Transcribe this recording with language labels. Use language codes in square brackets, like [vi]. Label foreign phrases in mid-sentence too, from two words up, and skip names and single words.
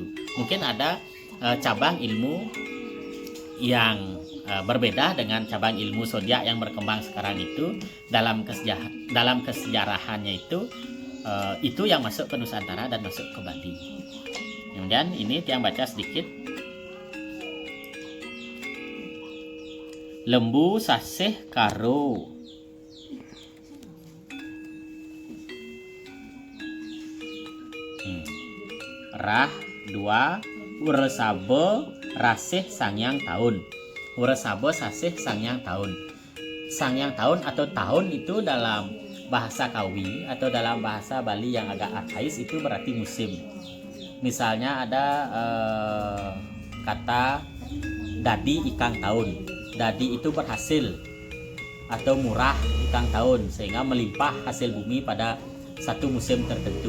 [id] Mungkin ada cabang ilmu yang berbeda dengan cabang ilmu zodiak yang berkembang sekarang itu. Dalam kesejarahannya itu yang masuk ke Nusantara dan masuk ke Bali. Kemudian ini Tiang baca sedikit. Lembu, Sasih Karo. Rah 2, Wresabe, Rasih Sangyang Tahun. Wresabe, Sasih Sangyang Tahun. Sangyang Tahun atau tahun itu dalam bahasa Kawi atau dalam bahasa Bali yang agak arkais itu berarti musim. Misalnya ada kata [kaw] dadi ikang tahun. [id] Dadi itu berhasil atau [kaw] murah ikang tahun, [id] sehingga melimpah hasil bumi pada satu musim tertentu.